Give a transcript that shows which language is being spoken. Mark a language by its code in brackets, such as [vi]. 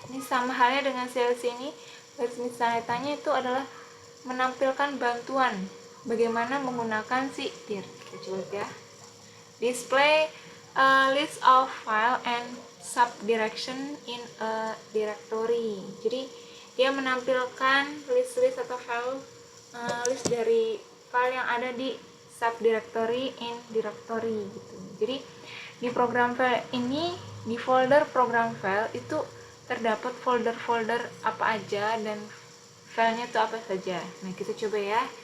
[id] Ini sama halnya dengan CLC ini. Garis tanda tanya itu adalah menampilkan bantuan bagaimana menggunakan si dir. Kita coba ya. [en] Display a list of file and subdirection in a directory. [id] Jadi dia menampilkan list atau file list dari file yang ada di subdirectory [en] in directory [id] gitu. Jadi di program file ini, di folder program file itu terdapat folder-folder apa aja dan filenya itu apa saja. Nah, kita coba ya.